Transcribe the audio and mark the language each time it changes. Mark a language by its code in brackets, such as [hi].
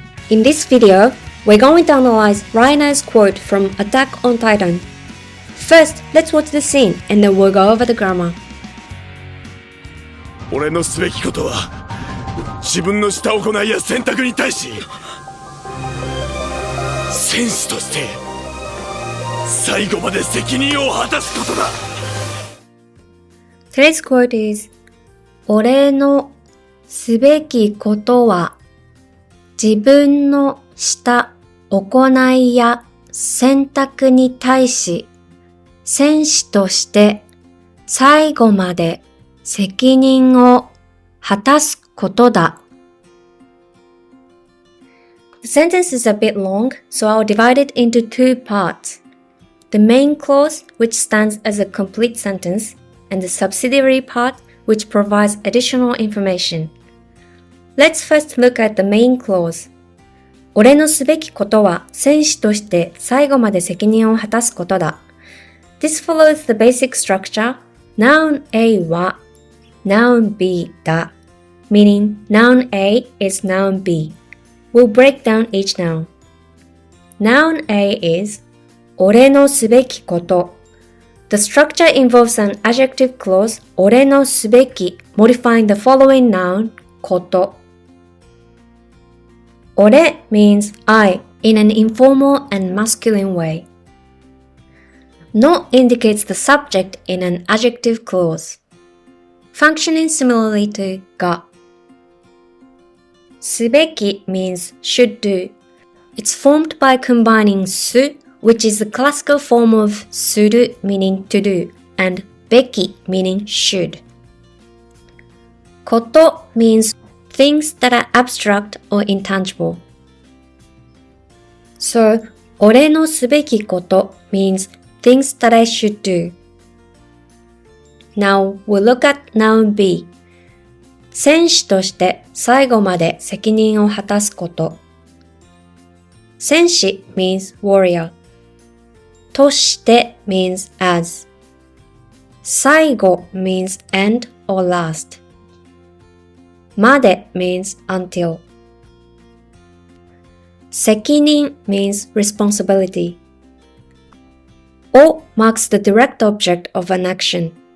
[en] In this video, we're going to analyze Reiner's quote from Attack on Titan. First, let's watch the scene and then we'll go over the grammar. [ja] 俺のすべきことは自分のした行いや選択に対し戦士として最後まで責任を果たすことだ。 [en] Today's quote is [ja] 俺のすべきことは自分のした行いや選択に対し戦士として最後まで責任を果たすことだ。 [en] The sentence is a bit long, so I'll divide it into two parts. The main clause, which stands as a complete sentence, and the subsidiary part, which provides additional information. Let's first look at the main clause. [ja] 俺のすべきことは戦士として最後まで責任を果たすことだ。 [en] This follows the basic structure. Noun A は Noun B だ。 Meaning Noun A is Noun B. We'll break down each noun. Noun A is [ja] 俺のすべきこと。 [en] The structure involves an adjective clause [ja] 俺のすべき [en] modifying the following noun こと。俺 means I in an informal and masculine way. No indicates the subject in an adjective clause, functioning similarly to が。 subeki means should do. It's formed by combining su, which is the classical form of suru meaning to do, and beki meaning should. Koto means things that are abstract or intangible. So, [ja] 俺のすべきこと [en] means things that I should do. Now, we'll look at noun B. [ja] 戦士として最後まで責任を果たすこと。 [en] 戦士 means warrior. として means as. 最後 means end or last. まで means until. 責任 means responsibility. を marks the direct object of an action.